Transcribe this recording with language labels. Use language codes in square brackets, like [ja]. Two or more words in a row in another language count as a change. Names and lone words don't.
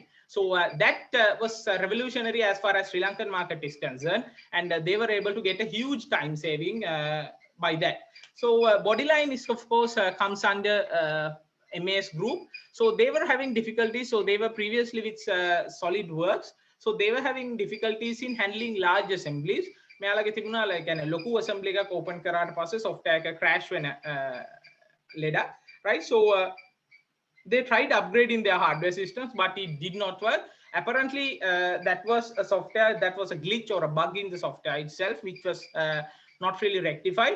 [en] So that was revolutionary as far as Sri Lankan market is concerned, and they were able to get a huge time saving by that. So Bodyline is, of course, comes under MAS group. So they were having difficulties. So they were previously with SolidWorks. So they were having difficulties in handling large assemblies. [si] මෙයාලගේ තිබුණා [en] like a [si] ලොකු assembly එකක් open කරාට පස්සේ software එක crash වෙන ලෙඩ, [en] right? So they tried upgrading their hardware systems, but it did not work. Apparently that was a software, that was a glitch or a bug in the software itself, which was not really rectified.